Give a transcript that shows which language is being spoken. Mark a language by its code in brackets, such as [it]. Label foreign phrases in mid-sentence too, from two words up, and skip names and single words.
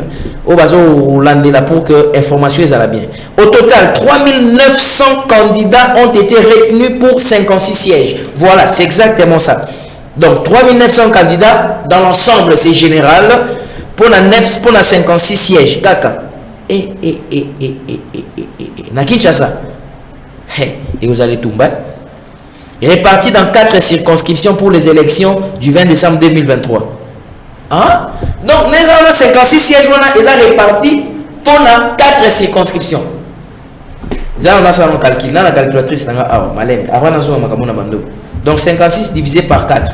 [ln] Au bazo landela [fr] pour que l'information soit bien. Au total, 3900 candidats ont été retenus pour 56 sièges. Voilà, c'est exactement ça. Donc, 3900 candidats, dans l'ensemble, c'est général, pour la 56 sièges. [ln] Kaka. Na Kinshasa. [fr] Et vous allez tout bas. Répartis dans 4 circonscriptions pour les élections du 20 décembre 2023. Hein? Donc, nous avons 56 sièges, ils ont répartis pour la 4 circonscriptions. Nous avons un calcul, la calculatrice, donc 56 divisé par 4.